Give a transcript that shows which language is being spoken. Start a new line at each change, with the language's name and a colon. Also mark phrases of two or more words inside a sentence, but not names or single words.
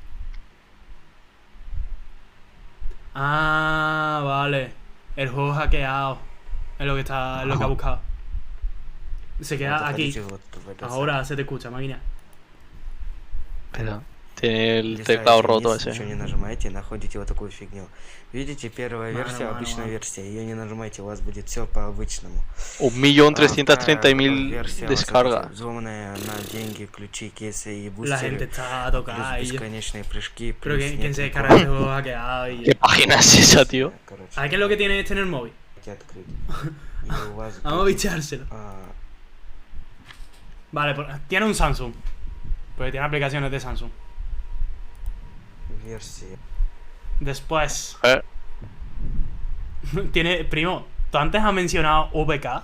Spanish: Ah, vale. El juego hackeado. Es lo que está. Es lo que ha buscado. Se queda aquí. Ahora se te escucha, máquina. Pero tiene el teclado roto ese.
Russian: Видите, первая версия, обычная версия. Ее не нажимайте, у вас будет все по-обычному.
Spanish: 1.330.000 descargas.
Russian: Взломанная на деньги, ключи, кейсы и
Spanish: La gente está tocada ahí.
Russian: Бесконечные прыжки.
Spanish: Pero ¿quién se descarga el juego hackeado? ¿Qué página es esa, tío? ¿Sabes qué es lo que tiene este en el móvil? Vamos a bichárselo. Vale, pues, tiene un Samsung. Porque tiene aplicaciones de Samsung. Después tiene, primo, ¿tú antes has mencionado VK?